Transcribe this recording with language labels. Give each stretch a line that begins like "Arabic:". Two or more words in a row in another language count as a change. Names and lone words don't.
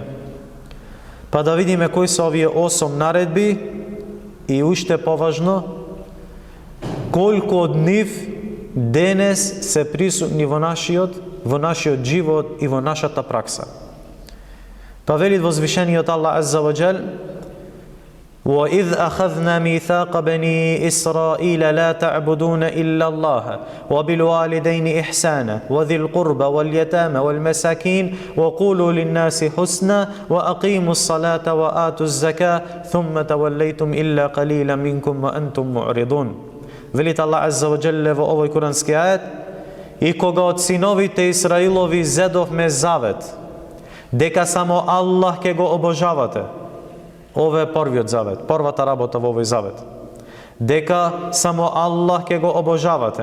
Macedonian: Па да видиме кои се овие 8 наредби и уште поважно, колку од нив денес се присутни во нашиот живот и во нашата пракса. Па вели возвишениот Аллах
Arabic: عز وجل: وَإِذْ أَخَذْنَا مِيثَاقَ بَنِي إِسْرَائِيلَ لَا تَعْبُدُونَ إِلَّا اللَّهَ وَبِالْوَالِدَيْنِ إِحْسَانًا وَذِي الْقُرْبَى وَالْيَتَامَى وَالْمَسَاكِينِ وَقُولُوا لِلنَّاسِ حُسْنًا وَأَقِيمُوا الصَّلَاةَ وَآتُوا الزَّكَاةَ ثُمَّ تَوَلَّيْتُمْ إِلَّا قَلِيلًا مِنْكُمْ وَأَنْتُمْ مُعْرِضُونَ.
Macedonian: Велит Аллах
Arabic: عز وجل
Macedonian: во овој курански ает: и кога од синовите Исраилови зедовме завет дека само Аллах ќе го обожавате. Ова е првиот завет, првата работа во овој завет. Дека само Аллах ќе го обожавате.